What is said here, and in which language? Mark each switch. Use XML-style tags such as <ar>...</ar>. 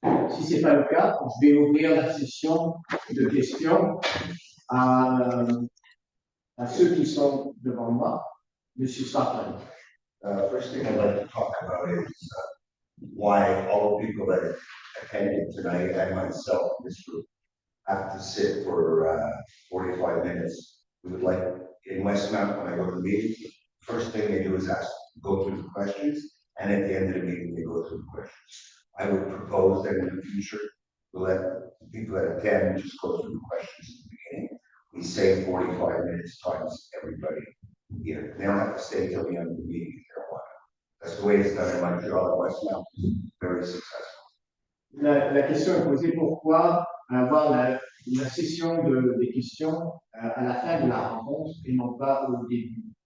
<fr>Si ce n'est pas le cas, je vais ouvrir la session de questions à ceux qui sont devant moi. Monsieur Sartre.</fr> <en>First thing I'd like to talk about is why all the people that attended tonight and myself in this group have to sit for 45 minutes. We would like, in Westmount, when I go to the meeting, first thing they do is go through the questions, and at the end of the meeting, they go through the questions. I would propose that in the future, we let the people that attend just go through the questions at the beginning. We save 45 minutes times everybody here. They don't have to stay till the end of the meeting if they don't want to. That's the way it's done in Montreal and Westmount. It's very successful.</en> <fr>La question est posée pourquoi avoir la session des questions à la fin de la rencontre et non pas au début.</fr>